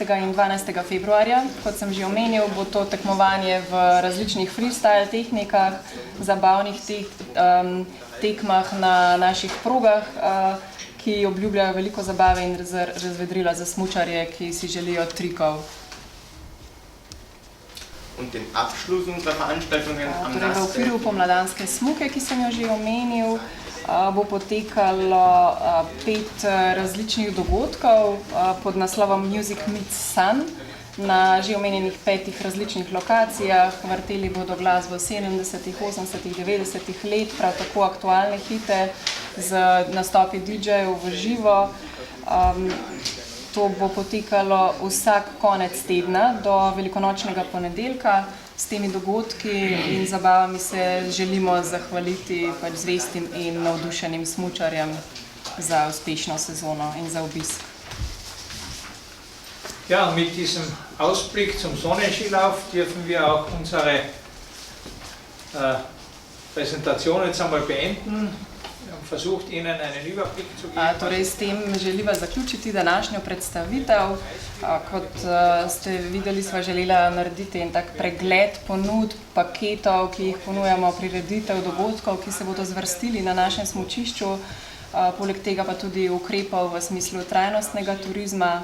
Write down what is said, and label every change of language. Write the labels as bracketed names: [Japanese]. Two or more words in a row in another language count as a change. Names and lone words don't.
[Slovenian] in 12. februarja. Kot sem že omenil, bo to tekmovanje v različnih freestyle tehnikah, zabavnih tekmah na naših progah, ki obljubljajo veliko zabave in razvedrila za smučarje, ki si želijo trikov. [German] Und den Abschluss unserer Veranstaltungen am [Slovenian] Torej, v Nassfeld. okviru pomladanske smuke, ki sem jo že omenil, bo potekalo 5 različnih dogodkov pod naslovom Music Meets Sun na že omenjenih 5 različnih lokacijah. Vrteli bodo glasbo 70., 80., 90. let, prav tako aktualne hite z nastopi DJ-jev v živo. To bo potekalo vsak konec tedna do velikonočnega ponedeljka. S temi dogodki in zabavami se želimo zahvaliti zvestim in navdušenim smučarjem za uspešno sezono in za obisk. [German] Ja, und mit diesem Ausblick zum Sonnenskilauf dürfen wir auch unsere Präsentation jetzt einmal beenden. Wir haben versucht, Ihnen einen Überblick zu geben. [Slovenian] Torej, s tem želiva zaključiti današnjo predstavitev. Kot ste videli, sva želela narediti en tak pregled ponudb, paketov, ki jih ponujamo, prireditev, dogodkov, ki se bodo zvrstili na našem smučišču. Poleg tega pa tudi ukrepov v smislu trajnostnega turizma.